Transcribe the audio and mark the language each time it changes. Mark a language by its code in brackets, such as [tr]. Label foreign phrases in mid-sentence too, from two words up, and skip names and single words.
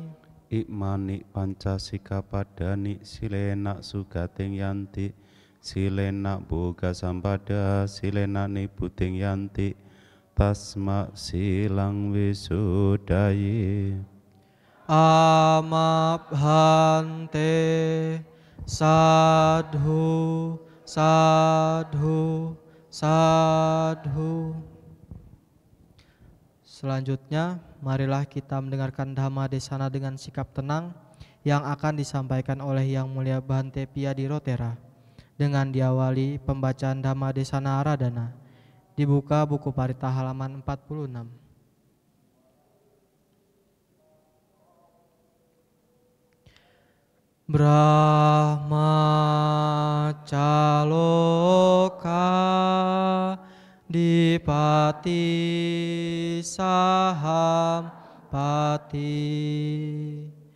[pi] Ikmani Pancasikapadani Silena Sugating Yanti Silena Boga Sampada Silena Niputing Yanti Tasma Silang Wisudaye. Amabhante Sadhu Sadhu Sadhu. [id] Selanjutnya, marilah kita mendengarkan Dhamma Desana dengan sikap tenang yang akan disampaikan oleh Yang Mulia Bhante Piyadi Rotera dengan diawali pembacaan Dhamma Desana Aradhana. Dibuka buku Parita halaman 46. [pi] Brahmacaloka Dipati Sahampati